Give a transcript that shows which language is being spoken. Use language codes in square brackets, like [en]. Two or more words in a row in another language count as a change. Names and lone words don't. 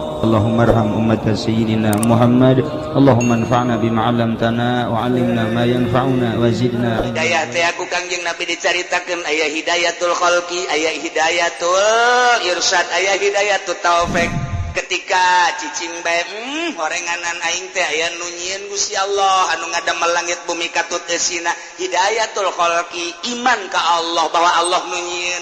[ar] اللهم ارحم أمة سيدنا محمد. اللهم انفعنا بما علمتنا وعلمنا ما ينفعنا وزدنا [su] hidayah teh aku Kangjeng Nabi dicaritakeun aya [ar] هداية الخلق, [su] aya [ar] هداية الإرشاد, [su] aya [ar] هداية التوفيق. [su] Ketika cicing bae horenganan aing teh aya nu nyieun Gusti Allah anu ngadamel langit bumi katut eusina, [ar] هداية الخلق, [su] iman ka Allah bahwa Allah nu nyieun.